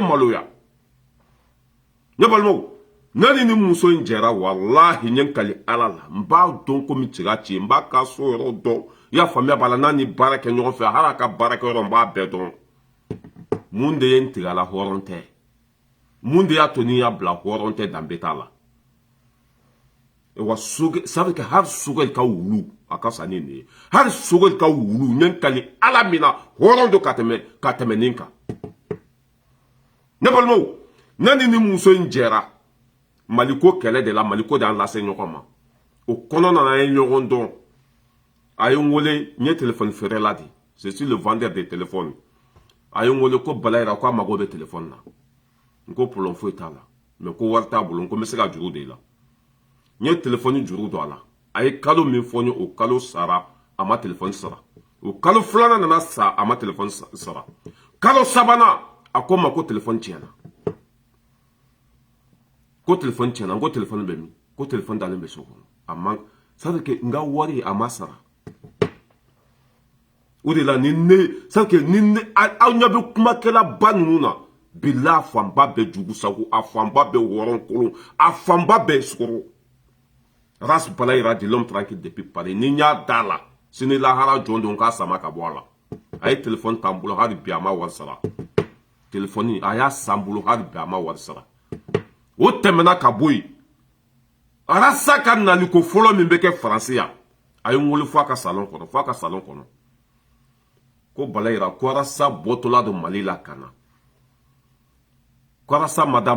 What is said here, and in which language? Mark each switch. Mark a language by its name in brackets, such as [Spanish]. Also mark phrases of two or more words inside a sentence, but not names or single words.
[Bambara] maloya ne balimaw ne ni nin muso in jɛra walahi n ye n kali ala la n b'a dɔn komi tiga ci n b'a ka so yɔrɔ dɔn i y'a faamuya b'a la n'a ni baara kɛ ɲɔgɔn fɛ hali a ka baarakɛyɔrɔ n b'a bɛɛ dɔn mun de ye n tigala hɔrɔn tɛ mun de y'a to ni y'a bila hɔrɔn tɛ danbe t'a la wa sabe kɛ hali sogɛli ka wulu a ka fisa ni nin ye hali sogɛli ka wulu n ye n kali ala min na hɔrɔn don ka tɛmɛ nin kan ne balimaw ne ni nin muso in jɛra maliko kɛlɛ de la maliko de y'an lase ɲɔgɔn ma o kɔnɔna na an ye ɲɔgɔn dɔn a ye n wele n ye telefɔni feerela de [French] je suis le vendeur de téléphone [Bambara] a ye n wele ko balayira ko a mago bɛ telefɔni na n ko problème foyi t'a la mais ko wari t'a bolo n ko n bɛ se ka juru de la n ye telefɔni juru don a la a ye kalo min fɔ n ye o kalo sara a ma telefɔni sara o kalo filanan nana sa a ma telefɔni sara kalo sabanan a ko n ma ko telefɔni tiɲɛna ko telefɔni tiɲɛna n ko telefɔni bɛ min ko telefɔni dalen bɛ so kɔnɔ a ma [French] c'est à dire que [Bambara] n ka wari a ma sara o de la ni ne [French] c'est à dire que [Bambara] ni ne aw ɲɛ bɛ kumakɛla ba ninnu na bila a fanba bɛ jugu sago a fanba bɛ wɔrɔn kolon a fanba bɛ sukoro ras balayira [French] de l'homme tranquille depuis Paris [Bambara] ni n y'a da la sini lahara jɔn don k'a sama ka bɔ a la a ye telefɔni t'an bolo hali bi a ma wari sara telefɔni a y'a san bolo hali bi a ma wari sara o tɛmɛna ka bɔ yen arasa ka naliko fɔlɔ min bɛ kɛ faransi yan a ye n wele fɔ a ka salon kɔnɔ ko balayira ko arasa bɔtɔla don mali la ka na ko arasa ma da